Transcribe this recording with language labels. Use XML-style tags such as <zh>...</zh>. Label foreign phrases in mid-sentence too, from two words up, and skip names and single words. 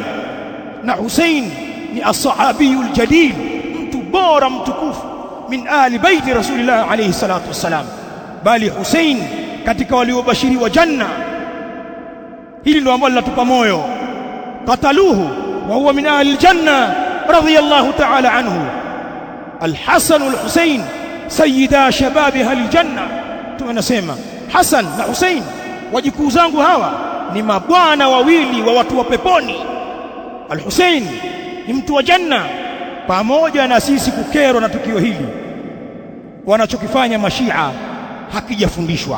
<sw>Na Hussein ni</sw> <ar>الصحابي الجليل,</ar> <sw>mtu bora mtukufu</sw> <ar>من أهل بيت رسول الله عليه الصلاة والسلام,</ar> <sw>bali Hussein katika waliobashiriwa janna. Hili ndio ambalo linatupa moyo.</sw> <ar>قتلوه وهو من أهل الجنة رضي الله تعالى عنه. الحسن والحسين سيدا شباب أهل الجنة.</ar> <sw>Tunasema Hasan na Hussein wajukuu zangu hawa ni mabwana wawili wa watu wa peponi. Al-Husayn ni mtu wa janna. Pamoja na sisi kukerwa na tukio hili, wanachokifanya mashia hakijafundishwa.</sw>